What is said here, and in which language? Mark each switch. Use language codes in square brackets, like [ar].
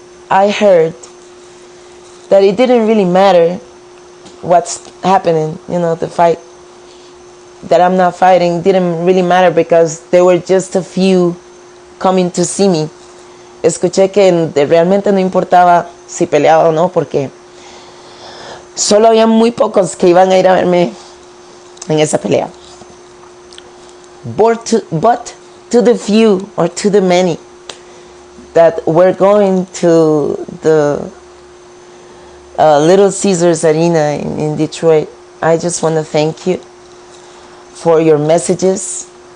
[en] I heard that it didn't really matter what's happening, the fight that I'm not fighting didn't really matter because there were just a few coming to see me. [es] Escuché que realmente no importaba si peleaba o no, porque solo había muy pocos que iban a ir a verme en esa pelea. [en] But to the few, or to the many that were going to the Little Caesars Arena in Detroit, I just want to thank you for your messages.